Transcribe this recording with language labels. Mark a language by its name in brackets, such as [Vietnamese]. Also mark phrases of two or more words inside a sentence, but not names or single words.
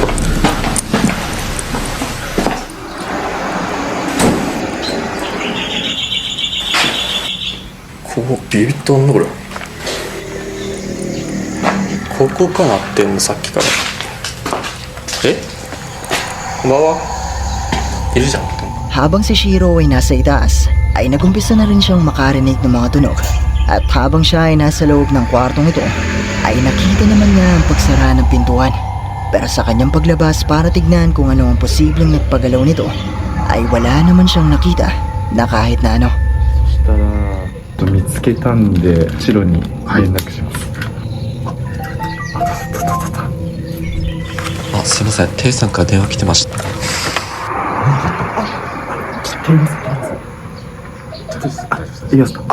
[Japanese] ここビビッとんのこれ。ここかなってんのさっきから。え？こんばんは。いるじゃん。 [Filipino] Habang si Shiro ay nasa itaas, ay nagumpisa na rin siyang makarinig ng mga tunog. At habang siya ay nasa loob ng kwartong ito, ay nakita naman niya ang pagsara ng pintuan. Pero sa kanyang paglabas para tignan kung ano ang posibleng nagpagalaw nito, ay wala naman siyang nakita na kahit na ano. [Japanese] 見つけたんで白に連絡します。あ、すいません。テイさんから電話来てました。いいですか。